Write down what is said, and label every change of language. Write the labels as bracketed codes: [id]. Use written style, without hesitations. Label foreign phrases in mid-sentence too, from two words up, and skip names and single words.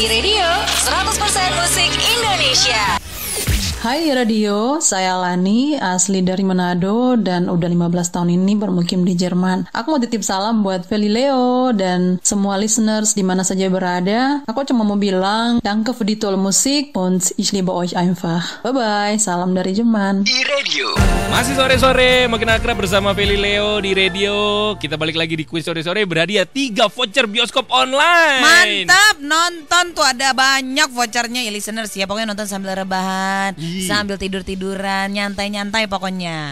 [id] Playlistnya iRadio 100% musik Indonesia. Hai radio, saya Lani, asli dari Manado dan udah 15 tahun ini bermukim di Jerman. Aku mau titip salam buat Feli Leo dan semua listeners di mana saja berada. Aku cuma mau bilang, [de] danke für die tolle Musik und ich liebe euch einfach. [id] Bye-bye, salam dari Jerman. Di radio. Masih sore-sore, makin akrab bersama Feli Leo di radio. Kita balik lagi di kuis sore-sore, berhadiah 3 voucher bioskop online. Mantap, nonton tuh ada banyak vouchernya ya listeners ya. Pokoknya nonton sambil rebahan, sambil tidur-tiduran, nyantai-nyantai pokoknya.